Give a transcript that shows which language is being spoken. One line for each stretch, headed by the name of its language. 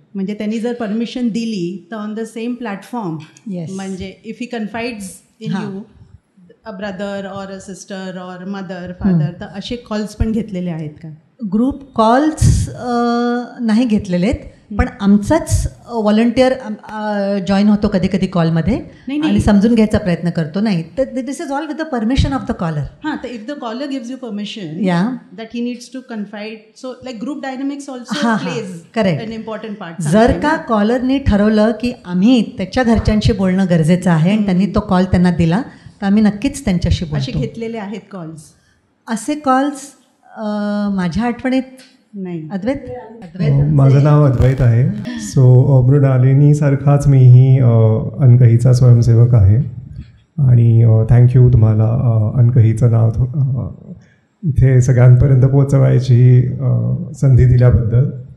Marathi: म्हणजे त्यांनी जर परमिशन दिली तर
English: on the same platform, म्हणजे if he confides in you a brother or a sister or mother father,
Marathi: तर असे कॉल्स पण घेतलेले आहेत का? ग्रुप कॉल्स नाही घेतलेले आहेत, पण आमचाच व्हॉलंटियर जॉईन होतो कधी कधी कॉलमध्ये आणि समजून घ्यायचा प्रयत्न करतो. नाही तर
English: This is all with the permission of the caller. हां, तर if the caller gives you permission that he needs to confide, so like group dynamics also plays an important part.
Marathi: जर का कॉलरनी ठरवलं की आम्ही त्याच्या घरच्यांशी बोलणं गरजेचं आहे आणि त्यांनी तो कॉल त्यांना दिला तर आम्ही नक्कीच त्यांच्याशी बोलतो. असे घेतलेले आहेत कॉल्स? असे कॉल्स माझ्या आठवणीत नाही. अद्वैत माझं नाव अद्वैत आहे. सो मृणालिनीसारखाच मीही अनकहीचा स्वयंसेवक आहे आणि थँक्यू तुम्हाला अनकहीचं नाव इथे सगळ्यांपर्यंत पोचवायची संधी दिल्याबद्दल.